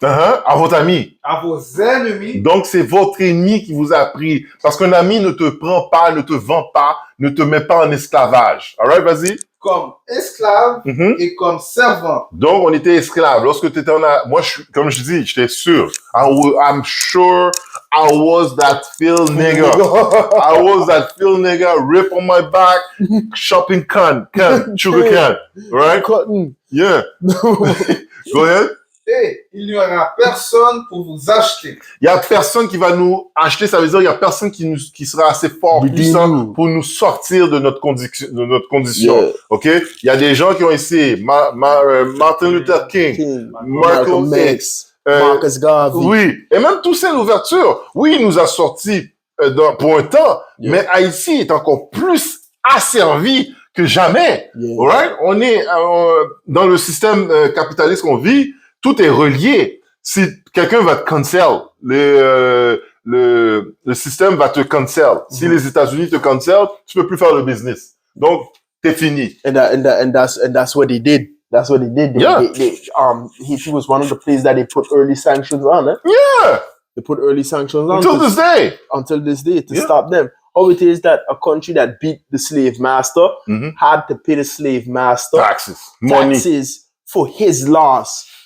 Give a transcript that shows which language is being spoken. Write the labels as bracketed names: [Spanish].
[French] À votre ami. À vos ennemis. Donc, c'est votre ennemi qui vous a pris. Parce qu'un ami ne te prend pas, ne te vend pas, ne te met pas en esclavage. [English] Alright, [French] vas-y. Comme esclave et comme servant. Donc, on était esclaves. Lorsque tu étais moi, comme je dis, j'étais sûr. [English] I'm sure I was that field nigga. I was that field nigga, rip on my back, shopping sugar can. Right? Cotton. Yeah. Go ahead. [French] Et il n'y aura personne pour vous acheter. Il y a personne qui va nous acheter, ça veut dire il y a personne qui sera assez fort, puissant pour nous sortir de notre condition. [English] Yeah. [French] OK? Il y a des gens qui ont essayé, Martin Luther King, Malcolm X, Marcus Garvey. oui, et même Toussaint Louverture. Oui, il nous a sortis pour un temps, mais Haïti est encore plus asservi que jamais. [English] Yeah. Alright? [French] On est dans le système capitaliste qu'on vit. Tout est relié. Si quelqu'un va te cancel, le système va te cancel. Si les États-Unis te cancel, tu peux plus faire le business. Donc, t'es fini. [English] And that's what they did. That's what they did. Haiti was one of the places that they put early sanctions on. Yeah. They put early sanctions on Until this day. Until this day to stop them. How it is that a country that beat the slave master had to pay the slave master taxes for his loss.